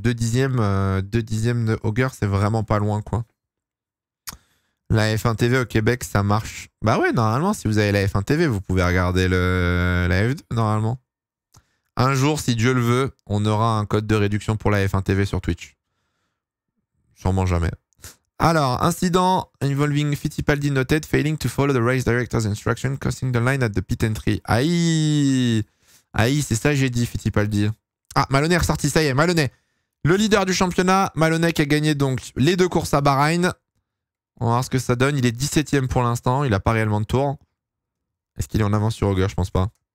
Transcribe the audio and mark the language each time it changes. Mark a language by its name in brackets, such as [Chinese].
[French] 2 dixièmes de Auger, c'est vraiment pas loin, quoi. La F1 TV au Québec, ça marche. Bah ouais, normalement, si vous avez la F1 TV, vous pouvez regarder la F2, normalement. Un jour, si Dieu le veut, on aura un code de réduction pour la F1 TV sur Twitch. Sûrement jamais. [English] Alors, incident involving Fittipaldi noted, failing to follow the race director's instruction, crossing the line at the pit entry. [French] Aïe, aïe, c'est ça que j'ai dit, Fittipaldi. Ah, Maloney est ressorti, ça y est, Maloney. Le leader du championnat, Maloney qui a gagné donc les 2 courses à Bahreïn. On va voir ce que ça donne. Il est 17ème pour l'instant. Il n'a pas réellement de tour. Est-ce qu'il est en avance sur Auger? Je pense pas.